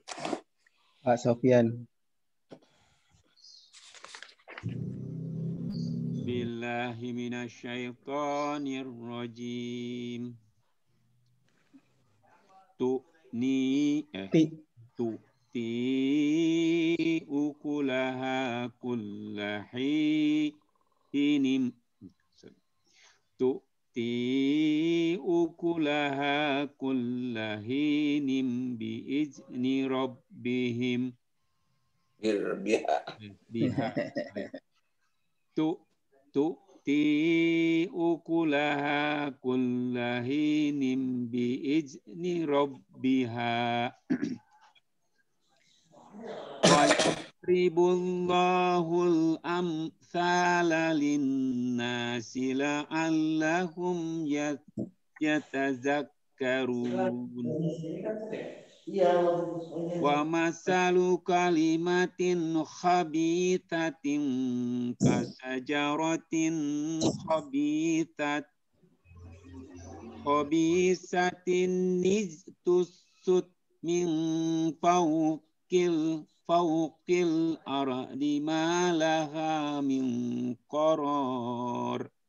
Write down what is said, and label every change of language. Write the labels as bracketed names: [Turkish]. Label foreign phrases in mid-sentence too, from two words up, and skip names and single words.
[Indonesian] Pak Sofyan. [Arabic] بالله من الشيطان الرجيم. تؤتي أكلها كل حين بإذن ربهم تؤتي أكلها كل حين بإذن ربها ويضرب الله الأمثال للناس لعلهم يتذكرون. ومثل كلمة خبيثة كشجرة خبيثة اجتثت من فوق الأرض ما لها من قرار.